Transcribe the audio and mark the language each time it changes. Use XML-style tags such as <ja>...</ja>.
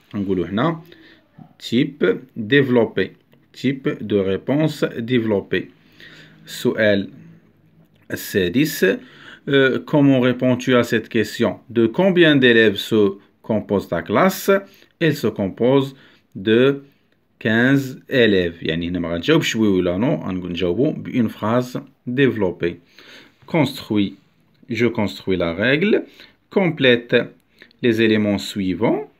<ar>نقولوا هنا</ar> <fr>type développé. Type de réponse développée.</fr> <ar>السؤال السادس:</ar> <fr>Comment réponds-tu à cette question? De combien d'élèves se compose ta classe? Elle se compose de 15 élèves.</fr> <ar>يعني هنا ما غنجاوبش وي ولا نو، غنجاوبو ب</ar> <fr>une phrase développée. Construis. Je construis la règle. Complète les éléments suivants.</fr>